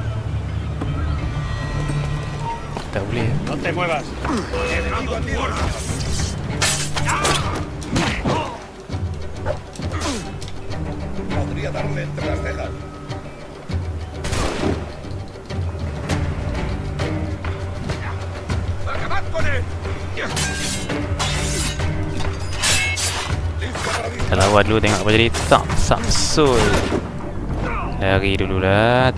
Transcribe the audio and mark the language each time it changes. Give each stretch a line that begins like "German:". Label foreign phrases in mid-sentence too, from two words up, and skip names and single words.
Malay: Tak boleh.
Spanish: No te muevas. Podría darle entre las cejas. ¡Acabad con él!
Malay: Kita lawan dulu tengok apa jadi. Samsul. Lari dululah.